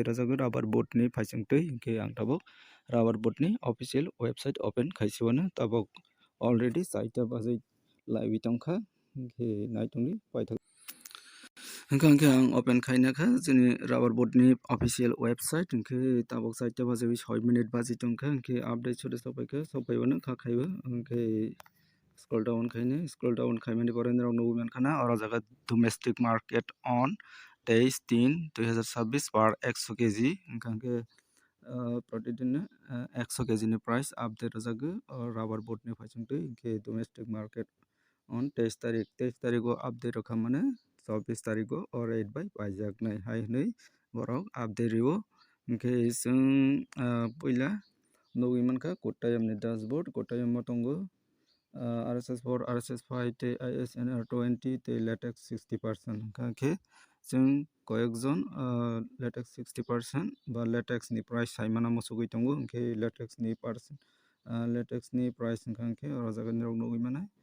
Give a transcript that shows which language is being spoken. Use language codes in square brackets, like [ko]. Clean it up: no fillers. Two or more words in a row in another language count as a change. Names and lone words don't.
[trp] rojago [en] rubber board [trp] ni phaichangtui hinkhe ang tabok [en] rubber board ni official website open [trp] khaisiwano tabok already 4 ta bajai laibi tongkha hinkhe naitongdi paithak hinkhe ang open khainakha chini [en] rubber board [trp] ni [en] official website [trp] hinkhe tabok 4 ta bajawi 6 minute baji tongkha hinkhe update sode sokpaibano kha khaibo hinkhe [en] scroll down [trp] khaimani pore rok nugui mankhana oro jaga domestic [en] market on 23-3-2026 per 100 kg [trp] hinkhe protidin 100 kg ni [en] price update [trp] rojago [en] rubber board [trp] ni phaichangtui hinkhe domestic [en] market on [trp] 23 tarik o update rok khamane 24 tarik o rate bai paijaknai hai hinui borok update rio hinkhe chung puila nugui mankha kottayam ni dashboard kottayam o tongo RSS4 RSS5 tei ISNR 20 tei latex 60% hinkhe chung koyekjon latex 60% ba latex ni price saimana muchugui tongo hinkhe latex ni price hinkhe oro jaga nirok nugui mano